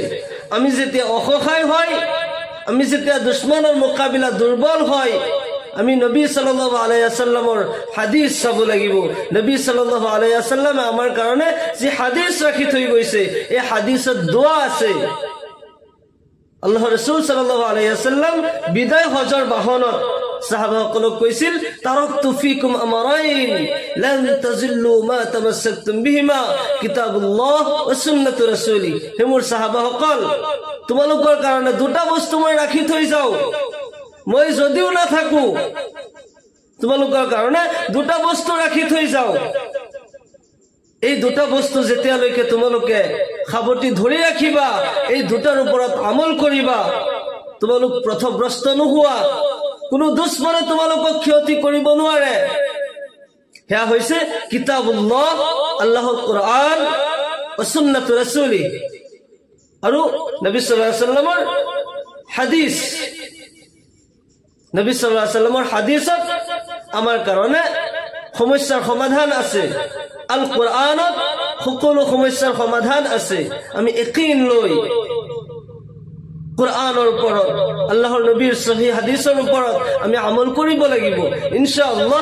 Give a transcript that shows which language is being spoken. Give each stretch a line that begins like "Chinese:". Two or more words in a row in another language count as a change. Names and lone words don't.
Assamese: আমি যেতিয়া অসহায় হয়, আমি যেতিয়া দুশ্মনৰ মোকাবিলা দুৰ্বল হয়, আমি নবী
Arabic: صلى الله عليه وسلم
Assamese: হাদিস চাব লাগিব। নবী
Arabic: صلى الله عليه وسلم
Assamese: আমাৰ কাৰণে যি হাদিস ৰাখি থৈ গৈছে, এই হাদিসত দোৱা আছে। আল্লাহ ৰাসূল
Arabic: صلى الله عليه وسلم
Assamese: বিদায় হজৰ বাহনত সাহাবাসকলক কৈছিল,
Arabic: تركت فيكم أمرين لن تضلوا ما تمسكتم بهما كتاب الله وسنة رسوله.
Assamese: হে মোৰ সাহাবাসকল, তোমালোকৰ কাৰণে দুটা বস্তু মই ৰাখি থৈ যাও। মই যদিও নাথাকো, তোমালোকৰ কাৰণে দুটা বস্তু ৰাখি থৈ যাও। এই দুটা বস্তু যেতিয়ালৈকে তোমালোকে সাৱটি ধৰি ৰাখিবা, এই দুটাৰ ওপৰত আমল কৰিবা, তোমালোক পথভ্ৰষ্ট নোহোৱা, কোনো দুশ্মনে তোমালোকক ক্ষতি কৰিব নোৱাৰে। সেয়া হৈছে কিতাবুল্লাহ, আল্লাহৰ কোৰআন,
Arabic: وسنة رسوله,
Assamese: আৰু নবী
Arabic: صلى الله عليه وسلم
Assamese: হাদিস। নবী
Arabic: صلى الله عليه وسلم
Assamese: হাদিসত আমাৰ কাৰণে সমস্যাৰ সমাধান আছে। আল কোৰআনত সকলো সমস্যাৰ সমাধান আছে। আমি ইয়াকিন লৈ কোৰআনৰ ওপৰত, আল্লাহৰ নবীৰ সহিহ হাদিসৰ ওপৰত আমি আমল কৰিব লাগিব ইনশাআল্লাহ।